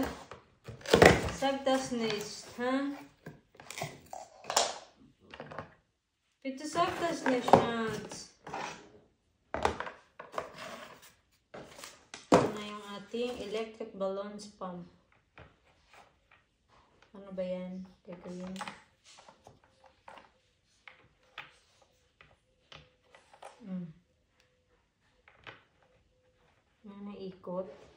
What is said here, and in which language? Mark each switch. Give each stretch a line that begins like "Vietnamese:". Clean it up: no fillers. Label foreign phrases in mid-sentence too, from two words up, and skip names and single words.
German: Sag das nicht, ha? Bitte sag das nicht, Schatz.
Filipino: Ito na yung ating
English: electric balloons pump.
Filipino: Ano ba yan? Teka yun. Naikot.